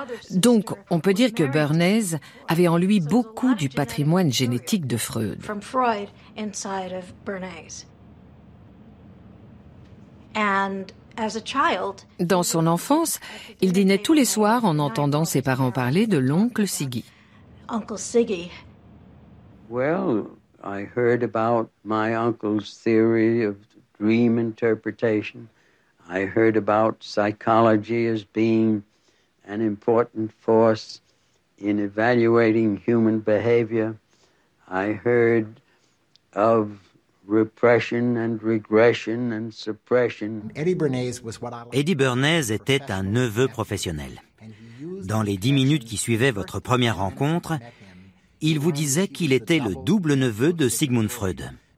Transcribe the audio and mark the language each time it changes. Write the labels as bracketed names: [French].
[French] Donc, on peut dire que Bernays avait en lui beaucoup du patrimoine génétique de Freud. Dans son enfance, il dînait tous les soirs en entendant ses parents parler de l'oncle Siggy. [English] Uncle Siggy. Well, I heard about my uncle's theory of dream interpretation. I heard about psychology as being an important force in evaluating human behavior. I heard of repression and regression and suppression. [French] Eddie Bernays était un neveu professionnel. Dans les 10 minutes qui suivaient votre première rencontre, il vous disait qu'il était le double neveu de Sigmund Freud.